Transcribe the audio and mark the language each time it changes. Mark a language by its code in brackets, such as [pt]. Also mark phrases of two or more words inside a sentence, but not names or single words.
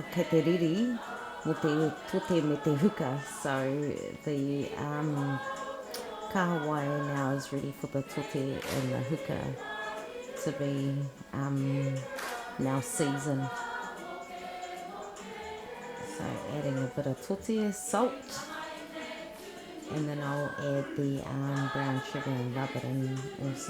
[mi] Kei te riri, mo te tote me te huka. [en] So the kahawai now is ready for the tote and the huka to be now seasoned. So adding a bit of tote, salt, and then I'll add the brown sugar and rub it in also.